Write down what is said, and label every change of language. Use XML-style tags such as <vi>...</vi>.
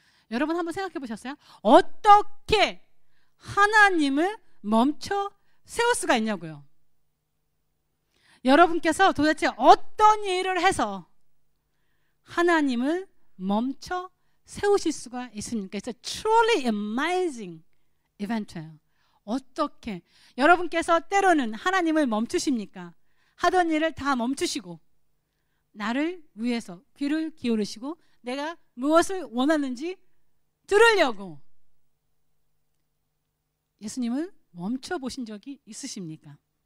<ko>여러분 한번 생각해 보셨어요? 어떻게 하나님을 멈춰 세울 수가 있냐고요. 여러분께서 도대체 어떤 일을 해서 하나님을 멈춰 세우실 수가 있습니까?</ko> <en>It's a truly amazing event예요.</en> <ko>어떻게 여러분께서 때로는 하나님을 멈추십니까? 하던 일을 다 멈추시고 나를 위해서 귀를 기울이시고 내가 무엇을 원하는지 들으려고 예수님을 멈춰 보신 적이 있으십니까?</ko>